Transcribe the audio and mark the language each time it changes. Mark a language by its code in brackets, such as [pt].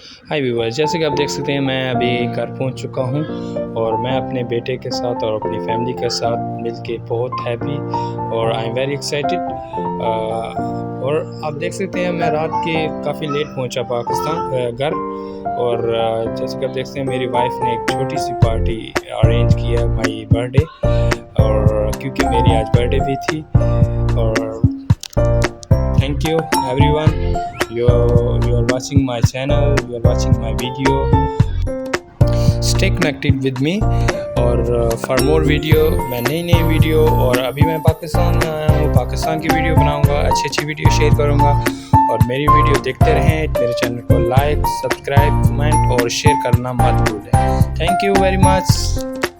[ur] High viewers, جیسے کہ آپ دیکھ سکتے ہیں میں ابھی گھر پہنچ چکا ہوں, اور میں اپنے بیٹے کے ساتھ اور اپنی فیملی کے ساتھ مل کے بہت ہیپی, اور [en] I am very excited. [ur] اور آپ دیکھ سکتے ہیں میں رات کے کافی لیٹ پہنچا پاکستان گھر, اور جیسے کہ آپ دیکھ سکتے ہیں میری وائف نے ایک چھوٹی سی پارٹی ارینج کیا مائی برتھ ڈے, اور کیونکہ میری آج برتھ ڈے بھی تھی. [en] اور thank you everyone, you are watching my channel, you are watching my video, stay connected with me. [ur] اور [en] for more video [ur] میں نئی ویڈیو, اور ابھی میں پاکستان میں آیا ہوں, پاکستان کی ویڈیو بناؤں گا, اچھی ویڈیو شیئر کروں گا. اور میری ویڈیو دیکھتے رہیں, میرے چینل کو لائک, سبسکرائب, کمنٹ اور شیئر کرنا مت بھولیں. [en] Thank you very much.